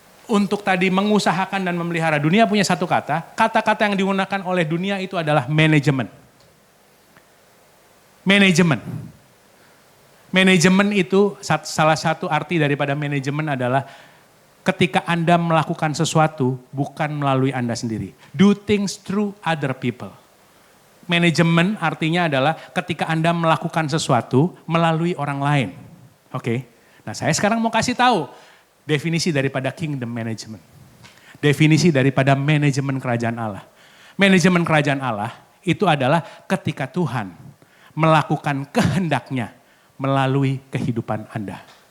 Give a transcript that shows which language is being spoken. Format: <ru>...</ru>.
<id>Untuk tadi mengusahakan dan memelihara. Dunia punya satu kata. Kata-kata yang digunakan oleh dunia itu adalah manajemen. Manajemen. Manajemen itu salah satu arti daripada manajemen adalah ketika Anda melakukan sesuatu bukan melalui Anda sendiri.</id> <en>Do things through other people.</en> <id>Manajemen artinya adalah ketika Anda melakukan sesuatu melalui orang lain. Oke. Nah, saya sekarang mau kasih tahu definisi daripada kingdom management. Definisi daripada manajemen kerajaan Allah. Manajemen kerajaan Allah itu adalah ketika Tuhan melakukan kehendaknya melalui kehidupan Anda.</id>